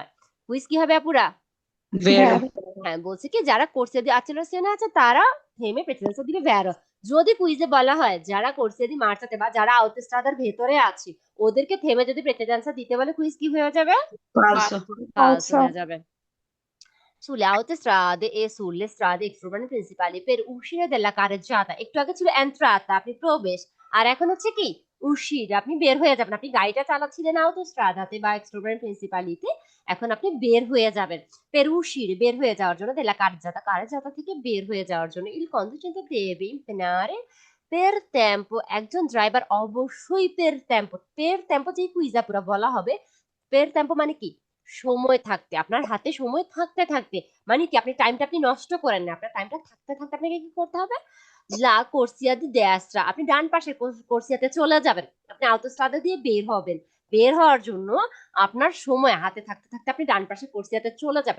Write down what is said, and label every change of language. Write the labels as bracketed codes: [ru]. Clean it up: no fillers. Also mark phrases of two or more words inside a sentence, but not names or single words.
[bn] কুইজ কি হবে আপুরা? [it] vero, [bn] হ্যাঁ, হ্যাঁ, বলছে কি যারা [it] corsie di accelerazione [bn] আছে তারা থেমে প্রেসিডেন্সা দিবে ভ্যারো। যদি কুইজে বলা হয় যারা [it] corsie di marcia [bn] বা যারা আউটোস্ট্রাদার ভেতরে আছে ওদেরকে থেমে যদি প্রেসিডেন্সা দিতে বলে, কুইজ কি হয়ে যাবে? [it] falso, ফালস [bn] আচ্ছা, হয়ে যাবে। [it] Sulle autostrade e sulle strade extraurbane principali per uscire della carreggiata, [bn] একটু আগে ছিল entrata, আপনি প্রবেশ, আর এখন হচ্ছে কি uscire, আপনি বের হয়ে যাবেন। আপনি গাড়িটা চালাচ্ছিলেন autostradate বা [it] extraurbane principali [bn] তে, এখন আপনি বের হয়ে যাবেন। [it] per uscire, [bn] বের হয়ে যাওয়ার জন্য, [it] della carreggiata, [bn] carreggiata থেকে বের হয়ে যাওয়ার জন্য [it] il conducente deve impegnare per tempo, [bn] একজন ড্রাইভার অবশ্যই [it] per tempo [bn] যে কুইজা পুরো বলা হবে। [it] per tempo [bn] মানে কি? সময় থাকতে, আপনার হাতে সময় থাকতে থাকতে, মানে কি আপনি টাইমটা আপনি নষ্ট করেন না, আপনার টাইমটা থাকতে থাকতে আপনাকে কি করতে হবে? [it] la corsia di destra, [bn] আপনি ডান পাশের কোর্সিয়াতে চলে যাবেন, আপনি আউটোস্ট্রাদা দিয়ে বের হবেন। বের হওয়ার জন্য আপনার সময় হাতে থাকতে থাকতে আপনি ডান পাশের কোর্সিয়াতে চলে যাবেন।